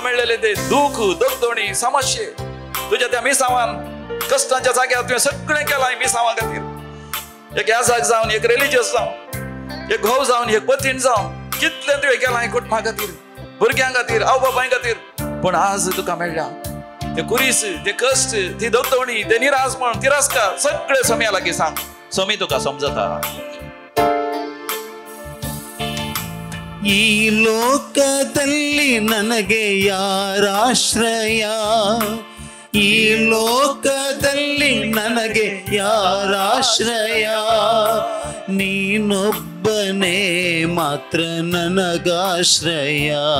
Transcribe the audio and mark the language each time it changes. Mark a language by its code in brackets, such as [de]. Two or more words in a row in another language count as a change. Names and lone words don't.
[kok] मेळलेले ते दुख दगदणी समस्ये तुझ्या त्या मिसावान कष्टांच्या जाग्यार तुवें सगळें केलां मिसावा खातीर एक यासाक जावन एक रिलिजियस जावन एक घोव जावन एक पतीन जावन कितले तुवें केलां कुटुंबा खातीर भुरग्यां खातीर आवय बापाय खातीर पण आज तुका मेळ्ळा ते कुरीस ते कश्ट ती दगदणी ते निराशपण तिरस्कार सगळे सोम्या लागीं सांग सोमी तुका समजता [kn] ಈ ಲೋಕದಲ್ಲಿ ನನಗೆ ಯಾರಾಶ್ರಯ ಈ ಲೋಕದಲ್ಲಿ ನನಗೆ ಯಾರಾಶ್ರಯ ನೀನೊಬ್ಬನೇ ಮಾತ್ರ ನನಗಾಶ್ರಯ